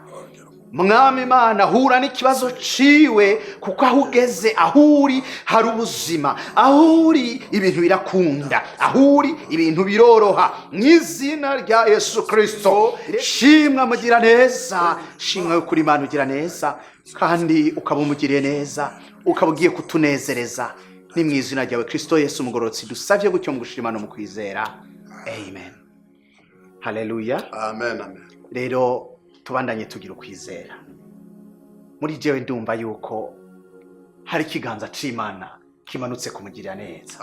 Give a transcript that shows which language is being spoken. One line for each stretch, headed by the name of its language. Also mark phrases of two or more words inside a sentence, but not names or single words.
Rundi: Mwami Imana hura n'ikibazo ciwe, kuko aho ugeze aho uri hari ubuzima, aho uri ibintu birakunda, aho uri ibintu biroroha. Mu izina rya Yesu Kristo shimwa mugira neza, shimwa kuri Imana ugira neza kandi ukaba umugiriye neza, ukaba ugiye kutunezereza. Ni mu izina ryawe Kristo Yesu umugororotsi dusavye gutyo mu gushima no mu kwizera. Amen. Haleluya. Amen, amen. Rero tubandanye tugira ukwizera. Muri jewe ndumva yuko hari ikiganza c'Imana kimanutse kumugirira neza.